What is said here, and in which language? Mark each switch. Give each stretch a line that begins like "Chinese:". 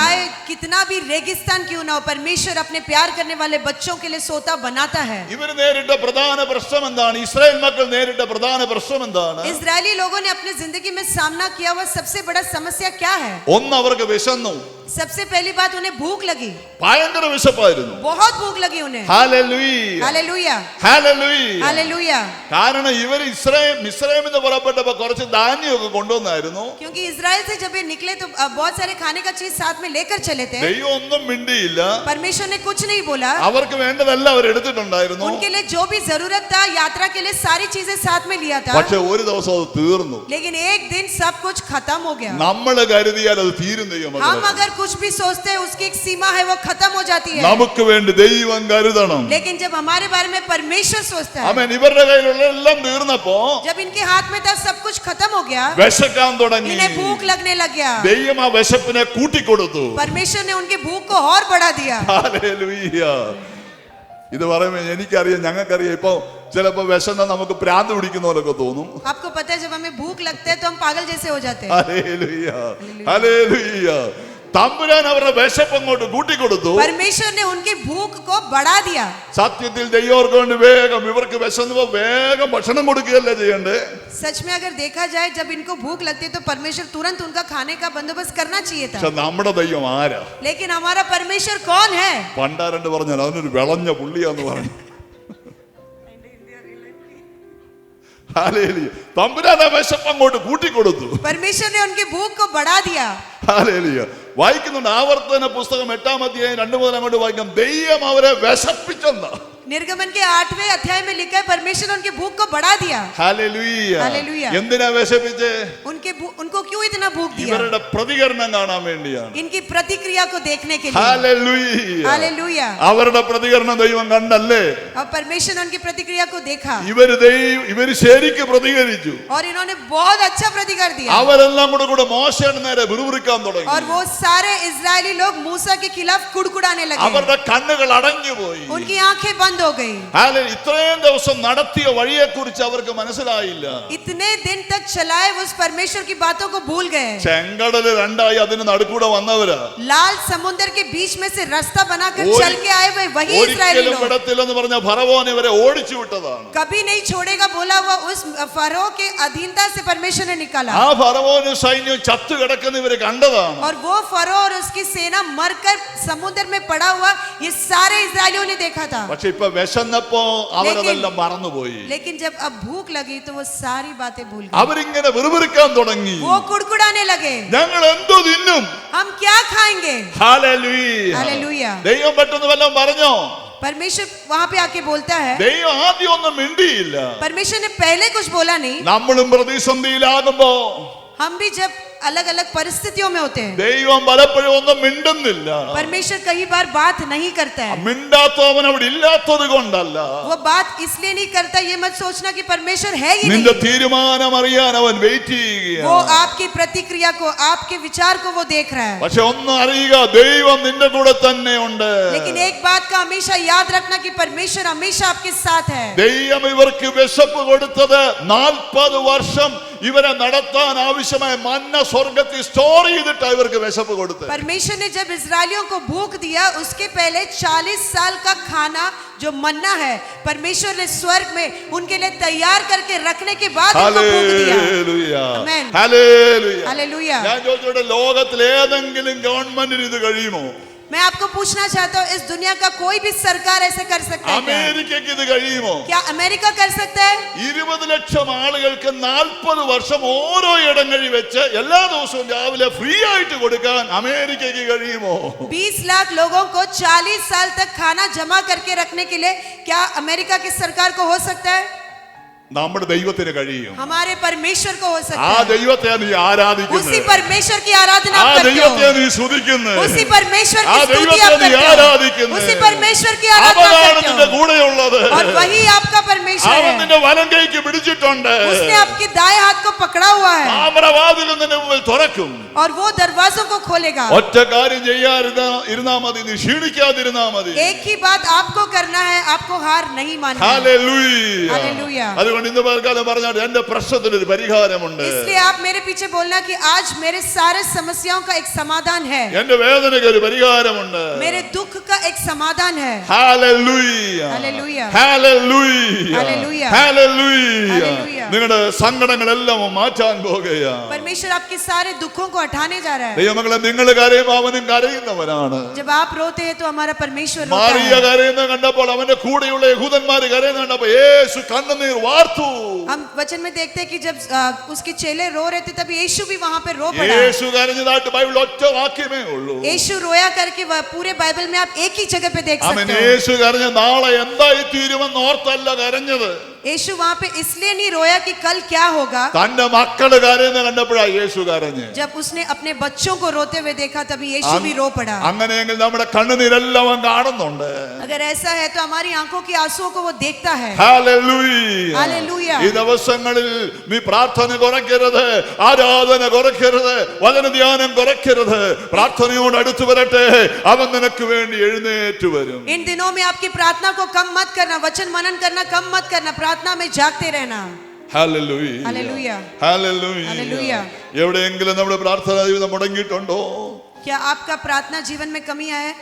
Hindi: चाहे कितना भी रेगिस्तान क्यों ना हो, परमेश्वर अपने प्यार करने वाले बच्चों के लिए सोता बनाता है।
Malayalam: ഇവർ നേരിട്ട പ്രധാന പ്രശ്നം എന്താണ്? ഇസ്രായേൽ മക്കൾ നേരിട്ട പ്രധാന പ്രശ്നം എന്താണ്?
Hindi: इजरायली लोगों ने अपनी जिंदगी में सामना किया हुआ सबसे बड़ा समस्या क्या है?
Malayalam: ഒന്ന് അവർക്ക് വിശന്നു.
Hindi: सबसे पहली बात, उन्हें भूख लगी,
Malayalam: ഭയങ്കര വിശപ്പായിരുന്നു.
Hindi: बहुत भूख लगी उन्हें।
Malayalam: ഹല്ലേലൂയ.
Hindi: Hallelujah,
Malayalam: hallelujah.
Hindi: हालेलुया।
Malayalam: കാരണം ഇവർ മിസ്രൈമിൽ നിന്ന് പുറപ്പെട്ടപ്പോ കുറച്ച് ധാന്യമൊക്കെ കൊണ്ടുവന്നായിരുന്നു.
Hindi: क्योंकि इजराइल से जब ये निकले तो बहुत सारे खाने का चीज साथ में लेकर चले थे।
Malayalam: ദൈവം ഒന്നും മിണ്ടിയില്ല.
Hindi: परमेश्वर ने कुछ नहीं बोला।
Malayalam: അവർക്ക് വേണ്ടതെല്ലാം അവർ എടുത്തിട്ടുണ്ടായിരുന്നു.
Hindi: उनके लिए जो भी जरूरत था यात्रा के लिए सारी चीजें साथ में लिया था।
Malayalam: പക്ഷെ ഒരു ദിവസം അത് തീർന്നു.
Hindi: लेकिन एक दिन सब कुछ खत्म हो गया।
Malayalam: നമ്മൾ കരുതിയാൽ അത് തീരും ദൈവം.
Hindi: हम अगर कुछ भी सोचते हैं उसकी एक सीमा है, वो खत्म हो जाती है।
Malayalam: നമുക്ക് വേണ്ടി ദൈവം കരുതണം.
Hindi: लेकिन जब हमारे बारे में परमेश्वर सोचता है,
Malayalam: ആമേൻ. ഇവരുടെ കയ്യിലുള്ള എല്ലാം തീർന്നപ്പോ
Hindi: जब इनके हाथ में था सब कुछ खत्म हो गया,
Malayalam: വിശക്കാൻ തുടങ്ങി.
Hindi: इन्हें भूख लगने लग गया।
Malayalam: ദൈവം ആ വിശപ്പിനെ കൂട്ടിക്കൊടുത്തു.
Hindi: परमेश्वर ने उनकी भूख को और बढ़ा दिया।
Malayalam: ഹല്ലേലൂയ. ഇത് പറയുമ്പോ എനിക്കറിയാം, ഞങ്ങൾക്കറിയാം. ഇപ്പൊ ചിലപ്പോ വിശന്ന നമുക്ക് ഭ്രാന്ത് പിടിക്കുന്ന പോലൊക്കെ തോന്നും.
Hindi: आपको पता है जब हमें भूख लगता है तो हम पागल जैसे हो जाते हैं।
Malayalam: ഹല്ലേലൂയ. ഹല്ലേലൂയ. തമ്പുരാൻ അവരുടെ വിശപ്പ് അങ്ങോട്ട് കൂട്ടിക്കൊടുത്തു.
Hindi: परमेश्वर ने उनकी भूख को बढ़ा दिया।
Malayalam: സത്യത്തിൽ ദൈവർക്ക് വേണ്ടി വേഗം ഇവർക്ക് വിശന്നപ്പോ വേഗം ഭക്ഷണം കൊടുക്കുകയല്ലേ ചെയ്യണ്ടേ?
Hindi: सच में अगर देखा जाए जब इनको भूख लगती है तो परमेश्वर तुरंत उनका खाने का बंदोबस्त करना चाहिए था।
Malayalam: പക്ഷെ നമ്മുടെ ദൈവം ആരാ?
Hindi: लेकिन हमारा परमेश्वर कौन है?
Malayalam: പണ്ടാരണ്ട് പറഞ്ഞാൽ അവനൊരു വിളഞ്ഞ പുള്ളിയാന്ന് പറഞ്ഞു. ഹല്ലേലൂയ. തമ്പുരാൻ ആ വിശപ്പ് അങ്ങോട്ട് കൂട്ടിക്കൊടുത്തു.
Hindi: परमेश्वर ने उनकी भूख को बढ़ा दिया।
Malayalam: ഹല്ലേലൂയ. വായിക്കുന്നുണ്ട് ആവർത്തന പുസ്തകം 8-ാം അധ്യായം 2 മുതൽ അങ്ങോട്ട് വായിക്കാം. ദൈവം അവരെ വിശപ്പിച്ചെന്ന.
Hindi: निर्गमन के 8वें अध्याय में लिखा है परमेश्वर ने उनकी भूख को बढ़ा दिया।
Malayalam: ഹല്ലേലൂയ. ഹല്ലേലൂയ. എന്തിനാ വിശപ്പിച്ചേ?
Hindi: उनको क्यों इतना भूख दिया?
Malayalam: ഇവരുടെ പ്രതികരണം കാണാൻ വേണ്ടിയാണ്.
Hindi: इनकी प्रतिक्रिया को देखने के लिए।
Malayalam: ഹല്ലേലൂയ.
Hindi: हालेलुया।
Malayalam: അവരുടെ പ്രതികരണം ദൈവം കണ്ടല്ലേ?
Hindi: और परमेश्वर ने उनकी प्रतिक्रिया को देखा
Malayalam: ഇവര് ശരിക്ക് പ്രതികരിച്ചു.
Hindi: और इन्होंने बहुत अच्छा प्रतिकार दिया।
Malayalam: അവരെല്ലാം കൂടെ മോശയുടെ നേരെ വിറുവിറുക്കാൻ തുടങ്ങി.
Hindi: और वो सारे इजरायली लोग मूसा के खिलाफ कुड़कुड़ाने लगे।
Malayalam: അവരുടെ കണ്ണുകൾ അടഞ്ഞുപോയി.
Hindi: उनकी आंखें बंद हो गई।
Malayalam: ഇത്രയും ദിവസം നടത്തിയ വഴിയെ കുറിച്ച് അവർക്ക് മനസ്സിലായില്ല.
Hindi: इतने दिन तक चलाए उस परमेश्वर की बातों को भूल गए।
Malayalam: ചെങ്കടല് രണ്ടായി അതിന് നടുക്കൂടെ വന്നവരാ.
Hindi: लाल समुद्र के बीच में से रास्ता बनाकर चल के आए हुए वही इजरायली
Malayalam: ഒരിക്കലും
Hindi: लोग।
Malayalam: വിടത്തില്ലെന്ന് പറഞ്ഞ ഫറവോൻ ഇവരെ ഓടിച്ചു വിട്ടതാണ്.
Hindi: कभी नहीं छोड़ेगा बोला हुआ उस फरो के अधीनता से परमेश्वर ने निकाला।
Malayalam: ആ ഫറവോനും സൈന്യവും ചത്തു കിടക്കുന്ന ഇവര് കണ്ടതാണ്.
Hindi: और वो फरो और उसकी सेना मरकर समुद्र में पड़ा हुआ ये सारे इजरायलियों ने देखा था।
Malayalam: പക്ഷെ ഇപ്പൊ വിശന്നപ്പോ അവരതെല്ലാം മറന്നുപോയി.
Hindi: लेकिन जब अब भूख लगी तो वो सारी बातें भूल गए।
Malayalam: അവരിങ്ങനെ വിറുവിറുക്കാൻ തുടങ്ങി.
Hindi: वो कुड़कुड़ाने लगे,
Malayalam: ഞങ്ങൾ എന്തോ തിന്നും.
Hindi: हम क्या खाएंगे?
Malayalam: ഹല്ലേലൂയ.
Hindi: हालेलुया।
Malayalam: ദൈവം പെട്ടെന്ന് വല്ലതും പറഞ്ഞോ?
Hindi: परमेश्वर वहां पे आके बोलता है।
Malayalam: ദൈവം ആദ്യം ഒന്നും മിണ്ടിയില്ല.
Hindi: परमेश्वर ने पहले कुछ बोला नहीं।
Malayalam: നമ്മളും പ്രതിസന്ധിയിലാകുമ്പോ
Hindi: हम भी जब अलग अलग परिस्थितियों में होते हैं
Malayalam: ദൈവം പലപ്പോഴും ഒന്നും മിണ്ടുന്നില്ല.
Hindi: परमेश्वर कई बार बात नहीं करता है।
Malayalam: മിണ്ടാത്തവൻ അവിടെ ഇല്ലാത്തത് കൊണ്ടല്ല.
Hindi: वो बात इसलिए नहीं करता ये मत सोचना कि परमेश्वर है ही
Malayalam: നിന്റെ
Hindi: नहीं।
Malayalam: തീരുമാനം അറിയാൻ അവൻ വെയിറ്റ്
Hindi: वो
Malayalam: ചെയ്യുകയാണ്.
Hindi: आपकी प्रतिक्रिया को आपके विचार को वो देख रहा है।
Malayalam: പക്ഷെ ഒന്ന് അറിയുക, ദൈവം നിന്റെ കൂടെ തന്നെ ഉണ്ട്.
Hindi: लेकिन एक बात का हमेशा याद रखना कि परमेश्वर हमेशा आपके साथ है।
Malayalam: ദൈവം ഇവർക്ക് വിശപ്പ് കൊടുത്തത് 40 വർഷം ഇവരെ നടത്താൻ ആവശ്യമായ മന്ന സ്വർഗത്തിൽ സ്റ്റോർ ചെയ്തിട്ട് ഇവർക്ക് വിശപ്പ് കൊടുത്തത്.
Hindi: परमेश्वर ने जब इजरायलियों को भूख दिया उसके पहले 40 साल का खाना जो मन्ना है परमेश्वर ने स्वर्ग में उनके लिए तैयार करके रखने के बाद उनको भूख दिया।
Malayalam: ഹല്ലേലൂയ. ആമേൻ. ഹല്ലേലൂയ.
Hindi: हालेलुया।
Malayalam: ഞാൻ ചോദിച്ചോട്ടെ, ലോകത്തിൽ ഏതെങ്കിലും ഗവൺമെന്റിന് ഇത് കഴിയുമോ?
Hindi: मैं आपको पूछना चाहता हूँ इस दुनिया का कोई भी सरकार ऐसे कर सकता है क्या?
Malayalam: അമേരിക്കയ്ക്ക് ഇത് കഴിയുമോ?
Hindi: क्या अमेरिका कर सकता है?
Malayalam: 20 ലക്ഷം ആളുകൾക്ക് 40 വർഷം ഓരോ ഇടങ്ങളിൽ വെച്ച് എല്ലാ ദിവസവും രാവിലെ ഫ്രീ ആയിട്ട് കൊടുക്കാൻ അമേരിക്കയ്ക്ക് കഴിയുമോ?
Hindi: 20 लाख लोगों को 40 साल तक खाना जमा करके रखने के लिए क्या अमेरिका की सरकार को हो सकता है?
Malayalam: നമ്മുടെ ദൈവത്തിന് കഴിയും.
Hindi: हमारे परमेश्वर को हो सकता
Malayalam: ആ
Hindi: है।
Malayalam: ദൈവത്തെ നീ
Hindi: उसी
Malayalam: ആരാധിക്കുന്നു.
Hindi: परमेश्वर की आराधना
Malayalam: ആ
Hindi: आप करते
Malayalam: ദൈവത്തെ
Hindi: हो।
Malayalam: നീ സ്തുതിക്കുന്നു.
Hindi: उसी परमेश्वर
Malayalam: ആ
Hindi: की स्तुति
Malayalam: ദൈവത്തെ
Hindi: आप
Malayalam: നീ
Hindi: करते हो।
Malayalam: ആരാധിക്കുന്നു.
Hindi: उसी परमेश्वर की आराधना
Malayalam: അവനാണ്
Hindi: करते
Malayalam: നിന്റെ
Hindi: हो।
Malayalam: കൂടെയുള്ളത്.
Hindi: और वही आपका परमेश्वर
Malayalam: അവൻ
Hindi: है।
Malayalam: നിന്റെ വലം കൈക്ക് പിടിച്ചിട്ടുണ്ട്.
Hindi: उसने आपके दाएं हाथ को पकड़ा हुआ है
Malayalam: താമ്രവാതിൽ നിന്റെ മുമ്പിൽ തുറക്കും.
Hindi: और वो दरवाजों को खोलेगा।
Malayalam: ഒറ്റ കാര്യം ചെയ്യാതിരുന്നാ മതി, നീ ക്ഷീണിക്കാതിരുന്നാ മതി.
Hindi: एक ही बात आपको करना है, आपको हार नहीं माननी है।
Malayalam: ഹല്ലേലൂയ. ഹല്ലേലൂയ. അതുകൊണ്ട് അതുകൊണ്ട് ഇന്ന് പകൽക്കാലം പറഞ്ഞാൽ എന്റെ പ്രശ്നത്തിനൊരു പരിഹാരമുണ്ട്.
Hindi: इसलिए आप मेरे पीछे बोलना कि आज मेरे सारे समस्याओं का एक समाधान है,
Malayalam: എന്റെ വേദനയ്ക്ക് ഒരു പരിഹാരമുണ്ട്.
Hindi: मेरे दुख का एक समाधान है.
Malayalam: Hallelujah
Hindi: Hallelujah.
Malayalam: Hallelujah
Hindi: Hallelujah.
Malayalam: Hallelujah.
Hindi: Hallelujah.
Malayalam: നിങ്ങളുടെ സങ്കടങ്ങളെല്ലാം മാറ്റാൻ പോകുകയാണ്.
Hindi: परमेश्वर आपके सारे दुखों को हटाने जा रहा है.
Malayalam: ദൈവമക്കളെ, നിങ്ങൾ കരയുമ്പോൾ അവനും കരയുന്നവനാണ്.
Hindi: जब आप रोते हैं तो हमारा परमेश्वर रोता
Malayalam: മാറിയ
Hindi: है.
Malayalam: കരയുന്ന കണ്ടപ്പോൾ അവന്റെ കൂടെയുള്ള യഹൂദന്മാര് കരയുന്ന കണ്ടപ്പോൾ യേശു കണ്ണുനീർ വാർത്തു.
Hindi: हम वचन में देखते हैं कि जब उसके चेले रो रहे थे तब यीशु भी वहां पे रो पड़ा.
Malayalam: യേശു കരഞ്ഞതായിട്ട് ബൈബിൾ ഒറ്റ വാക്യമേ ഉള്ളൂ.
Hindi: यीशु रोया करके पूरे बाइबल में आप एक ही जगह पे देख
Malayalam: അവൻ
Hindi: सकते हो.
Malayalam: യേശു കരഞ്ഞ നാളെ എന്തായി തീരുമെന്ന് ഓർത്തല്ല കരഞ്ഞത്.
Hindi: यीशु वहां पे इसलिए नहीं रोया कि कल क्या होगा.
Malayalam: തന്റെ മക്കള് കരയുന്ന കണ്ടപ്പോഴാ യേശു കരഞ്ഞ്.
Hindi: जब उसने अपने बच्चों को रोते हुए देखा तभी यीशु भी रो पड़ा.
Malayalam: അങ്ങനെയെങ്കിൽ നമ്മുടെ കണ്ണുനീരെല്ലാം അവൻ കാണുന്നുണ്ട്.
Hindi: अगर ऐसा है तो हमारी आंखों की आंसुओं को वो देखता है.
Malayalam: ഹല്ലേലൂയ.
Hindi: Hallelujah.
Malayalam: ഈ ദിവസങ്ങളിൽ നീ പ്രാർത്ഥന കുറയ്ക്കരുത്, ആരാധന കുറയ്ക്കരുത്, വചനധ്യാനം കുറയ്ക്കരുത്. പ്രാർത്ഥനയോട് അടുത്തു വരട്ടെ, അവൻ നിനക്ക് വേണ്ടി എഴുന്നേറ്റ് വരും.
Hindi: इन दिनों में आपकी प्रार्थना को कम मत करना, वचन मनन करना कम मत करना, प्रार्थना में जागते रहना.
Malayalam: ഹല്ലേലൂയ.
Hindi: Hallelujah.
Malayalam: ഹല്ലേലൂയ.
Hindi: Hallelujah.
Malayalam: എവിടെയെങ്കിലും നമ്മുടെ പ്രാർത്ഥനാ ജീവിതം മുടങ്ങിയിട്ടുണ്ടോ?
Hindi: क्या आपका प्रार्थना जीवन में कमी है?